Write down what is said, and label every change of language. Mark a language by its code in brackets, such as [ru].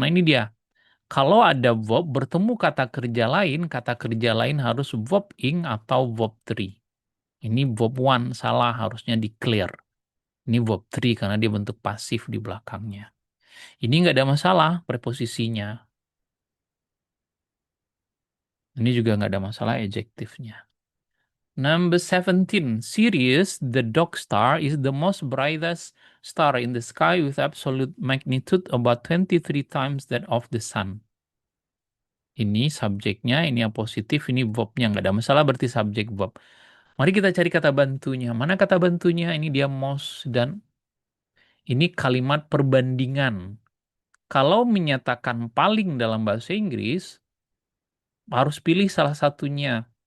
[id] Nah, ini dia. Kalau ada verb bertemu kata kerja lain harus verb ing atau verb three. Ini verb one, salah, harusnya declare. Ini verb three karena dia bentuk pasif di belakangnya. Ini nggak ada masalah preposisinya. Ini juga nggak ada masalah adjektifnya. [en] Number 17, Sirius, the dog star, is the most brightest star in the sky with absolute magnitude about 23 times that of the sun. [id] Ini subjeknya, ini yang positif, ini verbnya. Nggak ada masalah berarti subjek verb. Mari kita cari kata bantunya. Mana kata bantunya? Ini dia most dan ini kalimat perbandingan. Kalau menyatakan paling dalam bahasa Inggris, harus pilih salah satunya.